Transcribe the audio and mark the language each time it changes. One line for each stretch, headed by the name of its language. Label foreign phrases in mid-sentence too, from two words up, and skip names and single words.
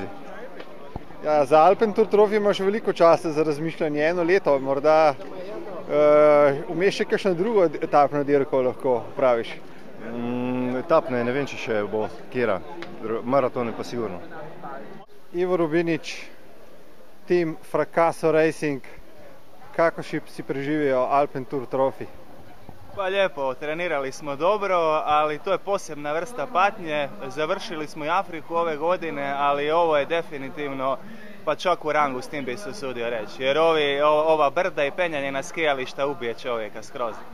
Slovenian: Ja, za Alpen Tour Trophy imaš veliko časa za razmišljanje, 1 leto, morda vmes še kakšno drugo etapno dirko lahko praviš? Etapne ne vem, če še bo kjera, maratone pa sigurno.
Croatian: Ivo Rubinič, tim Fracasso Racing, kako si preživio Alpen Tour Trophy? Pa lijepo, trenirali smo dobro, ali to je posebna vrsta patnje. Završili smo i Afriku ove godine, ali ovo je definitivno pa čak u rangu, s tim bi se usudio reći. Jer ova brda i penjanje na skijališta ubije čovjeka skroz.